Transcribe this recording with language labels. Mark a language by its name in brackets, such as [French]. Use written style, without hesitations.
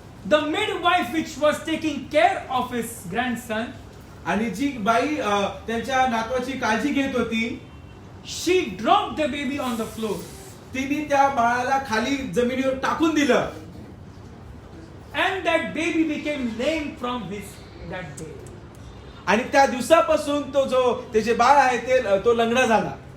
[English] the midwife which was taking care of his grandson, [Marathi] आणि जी बाई त्यांच्या नातवाची काळजी घेत होती, [English] she dropped the baby on the floor. [Marathi] तिने त्या बाळाला खाली जमिनीवर टाकून दिलं. [English] And that baby became lame from that day. [Marathi] आणि त्या दिवसापासून तो जो त्याचे बाळ आहे तो लंगडा झाला.